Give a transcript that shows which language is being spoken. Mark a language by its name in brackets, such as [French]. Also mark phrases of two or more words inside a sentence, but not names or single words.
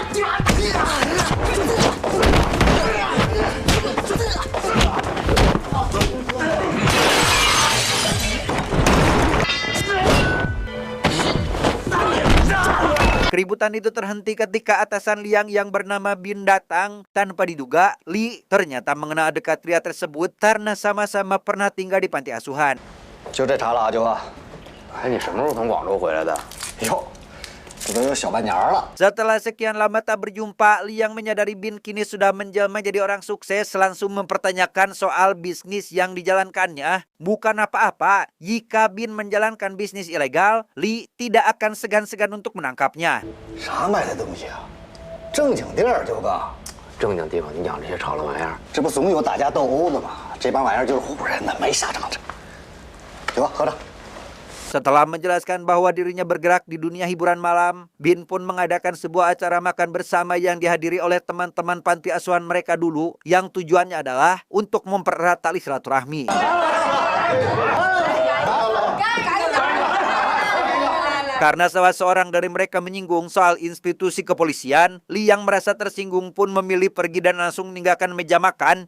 [Indonesian] Keributan itu terhenti ketika atasan Liang yang bernama Bin datang. Tanpa diduga, Li ternyata mengenal dekat pria tersebut karena sama-sama pernah tinggal di panti asuhan. [Chinese] 就这茬了，阿九啊！哎，你什么时候从广州回来的？哟，这都有小半年了。 [Indonesian] Setelah sekian lama tak berjumpa, Liang menyadari Bin kini sudah menjelma jadi orang sukses, langsung mempertanyakan soal bisnis yang dijalankannya. Bukan apa-apa, jika Bin menjalankan bisnis ilegal, Li tidak akan segan-segan untuk menangkapnya. [Chinese] 啥卖的东西啊？正经地儿，九哥，正经地方你养这些吵了玩意儿，这不总有打架斗殴的吗？这帮玩意儿就是唬人的，没啥正事。九哥，喝着。 [Indonesian] Setelah menjelaskan bahwa dirinya bergerak di dunia hiburan malam, Bin pun mengadakan sebuah acara makan bersama yang dihadiri oleh teman-teman panti asuhan mereka dulu, yang tujuannya adalah untuk mempererat tali silaturahmi. Karena salah seorang dari mereka menyinggung soal institusi kepolisian, Li yang merasa tersinggung pun memilih pergi dan langsung meninggalkan meja makan.